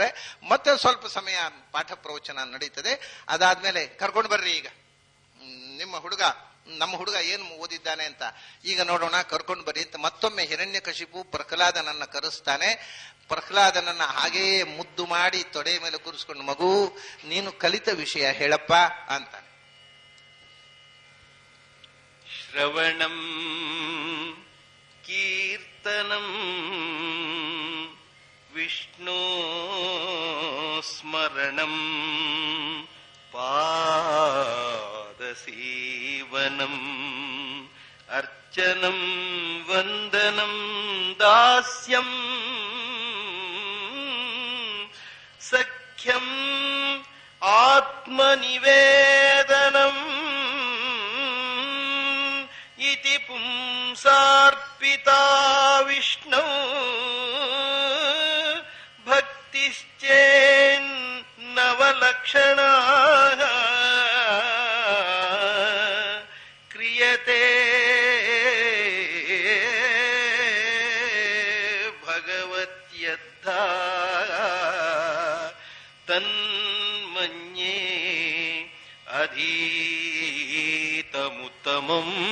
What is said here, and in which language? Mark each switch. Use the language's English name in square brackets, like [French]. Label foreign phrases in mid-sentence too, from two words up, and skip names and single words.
[Kannada] ಮತ್ತೆ ಸ್ವಲ್ಪ ಸಮಯ ಪಾಠ ಪ್ರವಚನ ನಡೀತದೆ. ಅದಾದ್ಮೇಲೆ ಕರ್ಕೊಂಡು ಬರ್ರಿ, ಈಗ ನಮ್ಮ ಹುಡುಗ ಏನು ಓದಿದ್ದಾನೆ ಅಂತ ಈಗ ನೋಡೋಣ, ಕರ್ಕೊಂಡು ಬರ್ರಿ ಅಂತ ಮತ್ತೊಮ್ಮೆ ಹಿರಣ್ಯಕಶಿಪು ಪ್ರಹ್ಲಾದನನ್ನ ಕರೆಸ್ತಾನೆ. ಪ್ರಹ್ಲಾದನನ್ನ ಹಾಗೆಯೇ ಮುದ್ದು ಮಾಡಿ ತೊಡೆ ಮೇಲೆ ಕೂರಿಸ್ಕೊಂಡು, ಮಗು ನೀನು ಕಲಿತ ವಿಷಯ ಹೇಳಪ್ಪ ಅಂತಾನೆ. [Sanskrit] ಶ್ರವಣಂ ಕೀರ್ತನಂ ವಿಷ್ಣು ಸ್ಮರಣಂ ಪಾದಸೇವನಂ ಅರ್ಚನಂ ವಂದನಂ ದಾಸ್ಯಂ ಸಖ್ಯಂ ಆತ್ಮನಿವೇದನಂ ಇತಿ ಪುಂಸಾರ್ಪಿತಾ ವಿಷ್ಣು ಭಕ್ತಿಶ್ಚೇನ್ನವಲಕ್ಷಣ ಕ್ರಿಯತೆ ಭಗವತ್ಯದ್ಧ ತನ್ಮನ್ಯೇ ಅಧೀತಮುತ್ತಮಂ.